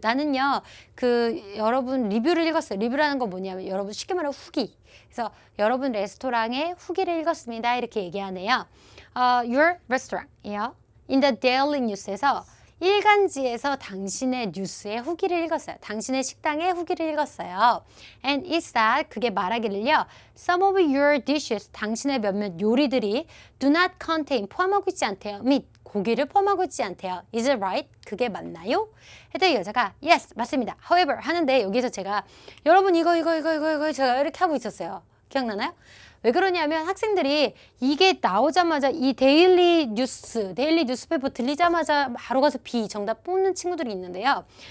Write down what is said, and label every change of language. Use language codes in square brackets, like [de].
[ko] 나는요, 여러분 리뷰를 읽었어요. 리뷰라는 건 뭐냐면 여러분 쉽게 말하면 후기. 그래서 여러분 레스토랑의 후기를 읽었습니다. 이렇게 얘기하네요. [en] Your restaurant이요. In the Daily News [ko] 에서 일간지에서 당신의 뉴스의 후기를 읽었어요. 당신의 식당의 후기를 읽었어요. [en] And it said, [ko] 그게 말하기를요. [en] Some of your dishes, [ko] 당신의 몇몇 요리들이 [en] do not contain, [ko] 포함하고 있지 않대요. [en] meat, [ko] 고기를 포함하고 있지 않대요. [en] Is it right? [ko] 그게 맞나요? 했더니 여자가 [en] yes, [ko] 맞습니다. [en] However, [ko] 하는데 여기서 제가 여러분 이거 제가 이렇게 하고 있었어요. 기억나나요? 왜 그러냐면 학생들이 이게 나오자마자 이 데일리 뉴스페이퍼 들리자마자 바로 가서 B 정답 뽑는 친구들이 있는데요.